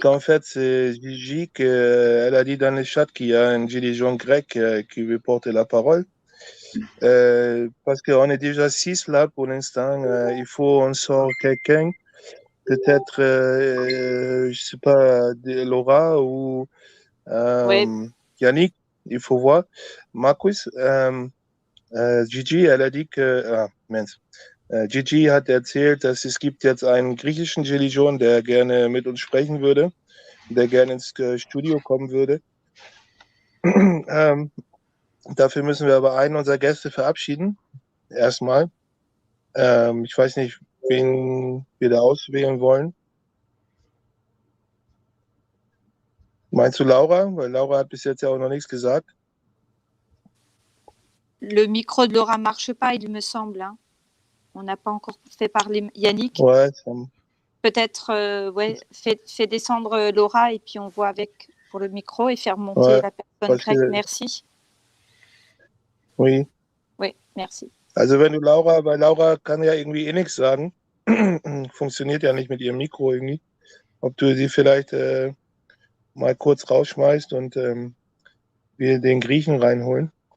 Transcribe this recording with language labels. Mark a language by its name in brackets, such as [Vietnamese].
[French] qu'en fait, c'est Gigi elle a dit dans le chat qu'il y a un gilet jaune grec qui veut porter la parole. Parce qu'on est déjà 6 là pour l'instant. Il faut on sort quelqu'un, peut-être, je sais pas, Laura ou Ouais. Yannick, il faut voir. [German] Markus, Gigi, elle a dit que, Mensch, Gigi hat erzählt, dass es gibt jetzt einen griechischen Gilet jaune, der gerne mit uns sprechen würde, der gerne ins Studio kommen würde. Dafür müssen wir aber einen unserer Gäste verabschieden. Erstmal. Ich weiß nicht, wen wir da auswählen wollen. Meinst du Laura? Weil Laura hat bis jetzt ja auch noch nichts gesagt. [French] Le micro de Laura marche pas, il me semble. Hein. On n'a pas encore fait parler Yannick. Ouais, Peut-être, ouais, fais descendre Laura et puis on voit avec pour le micro et faire monter la personne grecque. Merci. Oui. Oui, merci. [German] Also wenn du Laura, weil Laura kann ja irgendwie eh nichts sagen. Funktioniert ja nicht mit ihrem Mikro irgendwie. Ob du sie vielleicht mal kurz rausschmeißt und wir den Griechen reinholen.